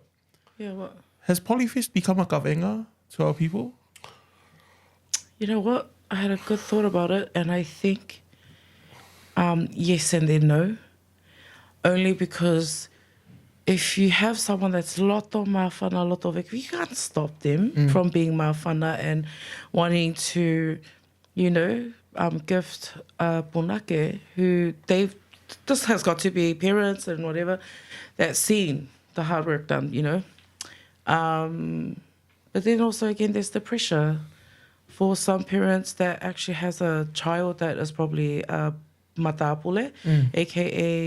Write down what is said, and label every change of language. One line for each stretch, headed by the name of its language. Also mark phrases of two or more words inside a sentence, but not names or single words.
English: Yeah, what? Has PolyFest become a Kavenga to our people? You know what? I had a good thought about it, and I think yes and then no. Only because if you have someone that's
Tongan: loto mawhana, loto vek,
English: you can't stop them from being mawhana and wanting to, you know, gift Punake who they've... This has got to be parents and whatever that's seen the hard work done, you know. But then also, again, there's the pressure for some parents that actually has a child that is probably matapule, a.k.a.